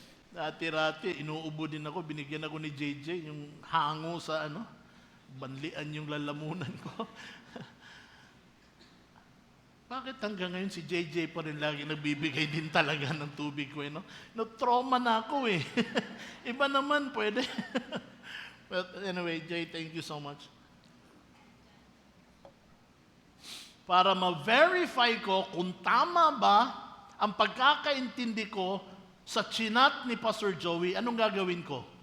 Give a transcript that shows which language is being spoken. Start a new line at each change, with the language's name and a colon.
Filipino: Dati-rati, inuubo din ako. Binigyan ako ni JJ yung hango sa banlian yung lalamunan ko. Bakit hanggang ngayon si JJ pa rin lagi nagbibigay din talaga ng tubig ko, no? No-trauma na ako eh. Iba naman, pwede.
English: But anyway, Jay, thank you so much.
Filipino: Para ma-verify ko kung tama ba ang pagkakaintindi ko sa chinat ni Pastor Joey, anong gagawin ko?